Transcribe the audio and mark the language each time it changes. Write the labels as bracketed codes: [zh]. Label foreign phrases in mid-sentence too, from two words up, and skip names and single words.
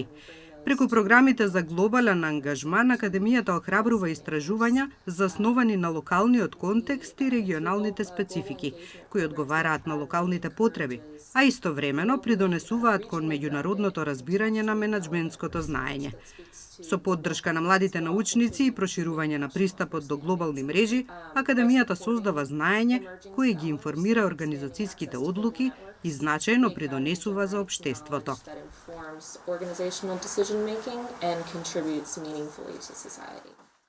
[mk] Преку програмите за глобален ангажман, Академијата охрабрува истражувања засновани на локалниот контекст и регионалните специфики, кои одговараат на локалните потреби, а истовремено придонесуваат кон меѓународното разбирање на менеджментското знаење. Со поддршка на младите научници и проширување на пристапот до глобални мрежи, Академијата создава знаење кое ги информира организацијските одлуки и значајно придонесува за општеството. [en] Organizational decision making and contributes meaningfully to society.